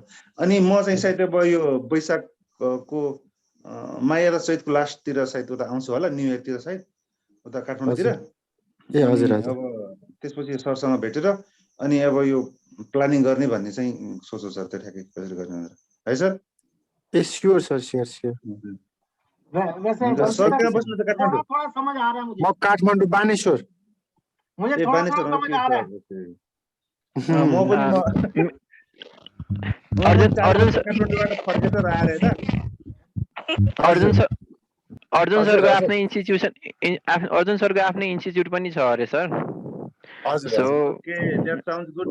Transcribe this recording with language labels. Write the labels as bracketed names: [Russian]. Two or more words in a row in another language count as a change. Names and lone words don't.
[Nepali] अनि म चाहिँ सायद अब यो वैशाखको माया र चैतको लास्टतिर सायद उता आउँछु होला, [English] new yearतिर [Nepali] सायद उता काठमाडौँतिर। ए हजुर हजुर। अब त्यसपछि सरसँग भेटेर अनि अब यो प्लानिङ गर्ने भन्ने चाहिँ सोच्छु सर, त्यो ठ्याक्कै कसरी गर्ने भनेर है सर। [English] ए sure sir sure sure. [Hindi] वैसे [Nepali] सर कहाँ बस्नु त काठमाडौँ? [Hindi] थोड़ा समझ आ रहा है मुझे। [Nepali] म काठमाडौँ बानेश्वर। [Hindi] मुझे थोड़ा समझ आ रहा है। [Nepali] म पनि काठमाडौँबाट फर्केर आएर यता अर्जुन सरको आफ्नै इन्स्टिट्युसन अर्जुन सरको आफ्नै इन्स्टिट्युट पनि छ अरे सर। हजुर [English] okay, that sounds good.